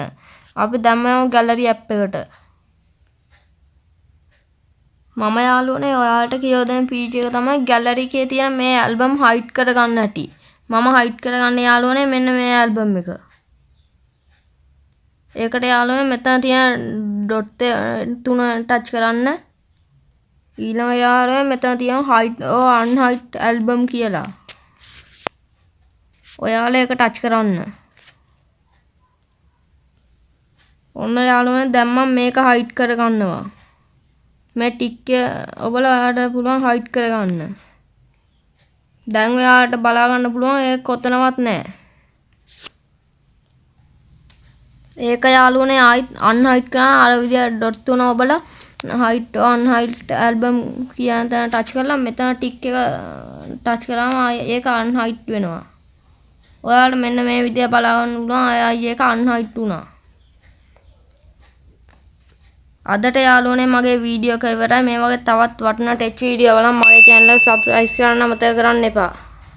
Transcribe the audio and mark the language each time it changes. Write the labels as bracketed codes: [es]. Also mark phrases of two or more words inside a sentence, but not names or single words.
[si] අපි දැම්මම [en] gallery app [si] එකට. මම යාළුවනේ ඔයාලට කියලා දෙන feature එක තමයි gallery එකේ තියෙන මේ album hide කරගන්න හැටි. මම hide කරගන්න යාළුවනේ මෙන්න මේ album එක. ඒකට යාළුවනේ මෙතන තියෙන dot තුන touch කරන්න. ඊළඟ යාළුවනේ මෙතන තියෙන [en] hide or unhide album [si] කියලා. ඔයාලා ඒක ටච් කරන්න. ඔන්න යාළුවනේ දැන් මම මේක හයිඩ් කරගන්නවා. මේ ටික් එක ඔබලා ඔයාලට පුළුවන් හයිඩ් කරගන්න. දැන් ඔයාලට බලා ගන්න පුළුවන් ඒක කොතනවත් නැහැ. ඒක යාළුවනේ ආයිත් අන්හයිඩ් කරන අර විදිය ඩොට් තුන ඔබලා [en] hide or unhide album [si] කියන තැන ටච් කරලා මෙතන ටික් එක ටච් කරාම ඒක අන්හයිඩ් වෙනවා. ඔයාලට මෙන්න මේ විදිය බලන්න පුළුවන් ආයි ඒක අන්හයිඩ් වුණා. අදට යාළුවනේ මගේ වීඩියෝ එක ඉවරයි. මේ වගේ තවත් වටිනා [en] tech video [si] වල මගේ channel එක subscribe කරන්න අමතක කරන්න එපා.